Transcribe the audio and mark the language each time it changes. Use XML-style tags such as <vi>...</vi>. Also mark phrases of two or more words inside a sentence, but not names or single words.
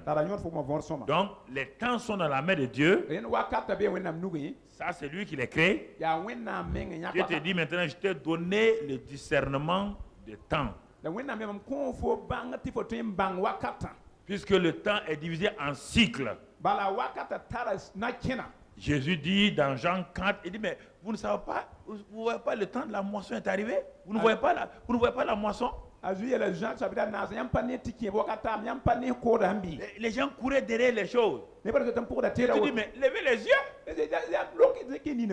<fr>Donc, les temps sont dans la main de Dieu. Ça, c'est lui qui les crée. Dieu te dit maintenant, je t'ai donné le discernement des temps. Puisque le temps est divisé en cycles.</fr> <mos>bala wakata tara na kena.</mos> <fr>Jésus dit dans Jean 4, il dit, mais vous ne savez pas, vous voyez pas le temps de la moisson est arrivé? Vous ne voyez pas la moisson? Les gens couraient derrière les choses. Tu dis, mais levez les yeux.</fr>